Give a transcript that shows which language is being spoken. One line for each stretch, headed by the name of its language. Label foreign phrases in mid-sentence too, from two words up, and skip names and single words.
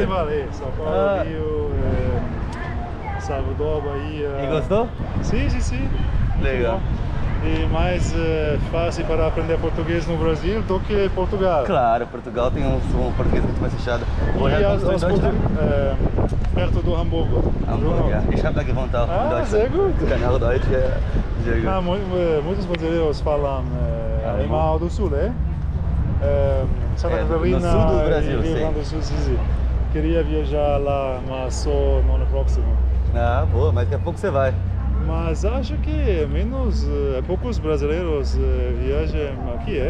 Portuguese: Carnaval, São Paulo, Rio, Salvador, Bahia. E gostou? Sim, sim, sim. Legal. E mais fácil para aprender português no Brasil do que Portugal. Claro, Portugal tem um português muito mais fechado. Perto do Hamburgo. Hamburgo,
German: ja. Ich habe da gewohnt auch in Deutschland. Sehr gut. Kann auch Deutsch, ja. Sehr gut.
Portuguese: Muitos brasileiros falam alemão do Sul, Santa Catarina, no sul do Brasil, Rio Grande do Sul, sim. Queria viajar lá, mas só no ano próximo. Ah, boa, mas daqui a pouco você vai. Mas acho que poucos brasileiros viajam aqui,